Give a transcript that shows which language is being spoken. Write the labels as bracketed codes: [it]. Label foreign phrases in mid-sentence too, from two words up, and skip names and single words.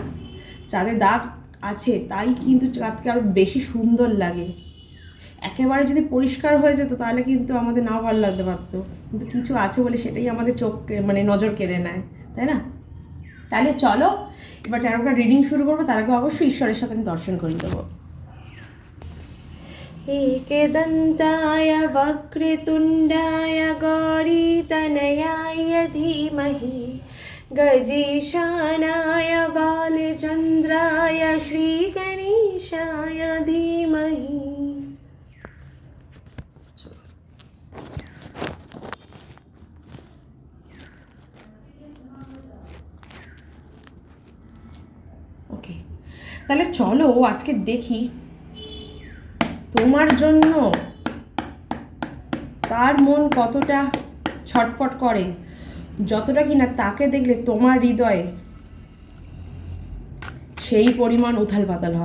[bn] চাঁদে দাগ আছে তাই কিন্তু চাঁদকে আরও বেশি সুন্দর লাগে। একেবারে যদি পরিষ্কার হয়ে যেত তাহলে কিন্তু আমাদের নাও ভালো লাগতে পারতো, কিন্তু কিছু আছে বলে সেটাই আমাদের চোখকে মানে নজর কেড়ে নেয়, তাই না? তাহলে চলো এবার ট্যারো কার্ড রিডিং শুরু করবো। তার আগে অবশ্যই ঈশ্বরের সাথে আমি দর্শন করিয়ে দেবো। [sa] एकदन्ताय वक्रतुण्डाय गौरीतनयाय धीमहि गजेशानाय बालचन्द्राय श्रीगणेशाय धीमहि। [bn] ওকে, তাহলে চলো আজকে দেখি তোমার জন্য তার মন কতটা ছটপট করে, যতটা কিনা তাকে দেখলে তোমার হৃদয়ে সেই পরিমাণ উথাল পাতাল হয়।